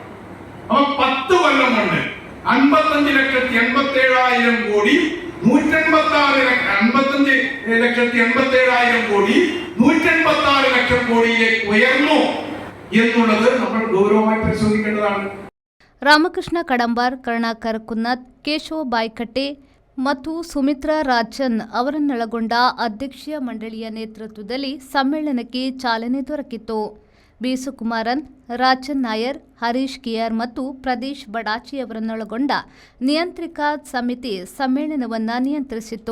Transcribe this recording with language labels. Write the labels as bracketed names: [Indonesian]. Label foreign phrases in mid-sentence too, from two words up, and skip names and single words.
[Malayalam] അപ്പൊ 10 കൊല്ലം കൊണ്ട് 55,87,000 കോടി 55,87,000 കോടി 186 ലക്ഷം കോടിയിലേക്ക് ഉയർന്നു എന്നുള്ളത് നമ്മൾ ഗൗരവമായി പരിശോധിക്കേണ്ടതാണ്. [Kannada] ರಾಮಕೃಷ್ಣ ಕಡಂಬಾರ್, ಕರುಣಾಕರ್ ಕುನ್ನತ್, ಕೇಶವ್ ಬಾಯ್ಕಟ್ಟೆ ಮತ್ತು ಸುಮಿತ್ರಾ ರಾಜನ್ ಅವರನ್ನೊಳಗೊಂಡ ಅಧ್ಯಕ್ಷೀಯ ಮಂಡಳಿಯ ನೇತೃತ್ವದಲ್ಲಿ ಸಮ್ಮೇಳನಕ್ಕೆ ಚಾಲನೆ ದೊರಕಿತ್ತು. ಬಿ ಸುಕುಮಾರನ್, ರಾಜನ್ ನಾಯರ್, ಹರೀಶ್ ಕಿಯಾರ್ ಮತ್ತು ಪ್ರದೇಶ್ ಬಡಾಚಿ ಅವರನ್ನೊಳಗೊಂಡ ನಿಯಂತ್ರಿತ ಸಮಿತಿ ಸಮ್ಮೇಳನವನ್ನು ನಿಯಂತ್ರಿಸಿತ್ತು.